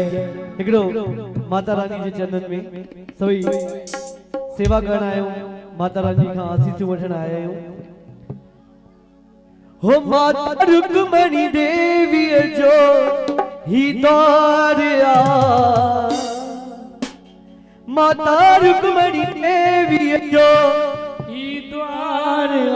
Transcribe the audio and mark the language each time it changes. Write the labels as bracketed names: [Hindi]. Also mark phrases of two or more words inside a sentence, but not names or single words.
[Sindhi] हिकिड़ो माता रानी जे चरणन में सभी सेवा करण आयो, माता रानी खां आसीस वठण आया आहियूं। हो माता रुक्मणी देवी जो ही द्वार आ, माता रुक्मणी देवी जो ही द्वार आ।